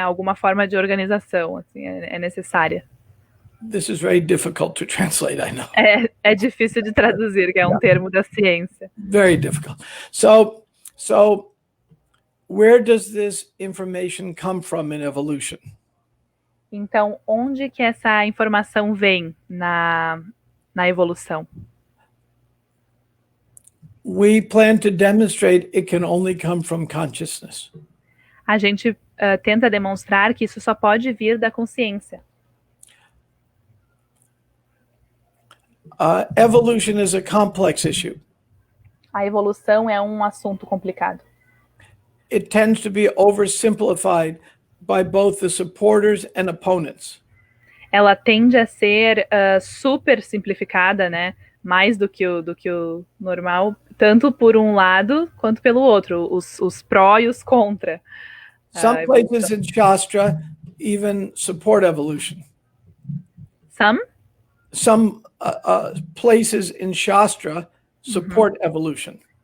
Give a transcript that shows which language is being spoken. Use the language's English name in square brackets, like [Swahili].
[Portuguese] Alguma forma de organização, assim, é necessária. [English] This is very difficult to translate, I know. [Portuguese] É difícil de traduzir, que é um termo da ciência. [English] Very difficult. So where does this information come from in evolution? [Portuguese] Então, onde que essa informação vem na evolução? [English] We plan to demonstrate it can only come from consciousness. [Portuguese] A gente tenta demonstrar que isso só pode vir da consciência. [English] Evolution is a complex issue. [Portuguese] A evolução é um assunto complicado. [English] It tends to be oversimplified by both the supporters and opponents. [Portuguese] Ela tende a ser super simplificada, né? Mais do que o normal, tanto por um lado quanto pelo outro, os pró e os contra. [English] Some places in Shastra even support evolution. Some places in Shastra support evolution.